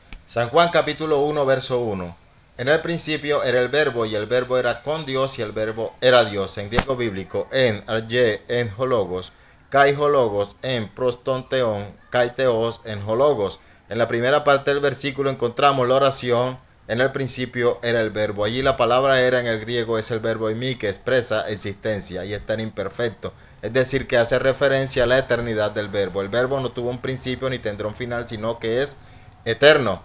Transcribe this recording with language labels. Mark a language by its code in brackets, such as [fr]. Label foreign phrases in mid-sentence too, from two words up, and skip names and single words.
[es] San Juan capítulo 1 verso 1. En el principio era el verbo y el verbo era con Dios y el verbo era Dios. En griego bíblico, [el] ἐν ἀρχῇ, ἦν ὁ λόγος, καὶ ὁ λόγος, ἦν πρὸς τὸν θεόν, καὶ θεὸς, ἦν ὁ λόγος. [es] En la primera parte del versículo encontramos la oración. En el principio era el verbo. Allí la palabra era en el griego es el verbo eimi, que expresa existencia y está en imperfecto. Es decir, que hace referencia a la eternidad del verbo. El verbo no tuvo un principio ni tendrá un final, sino que es eterno.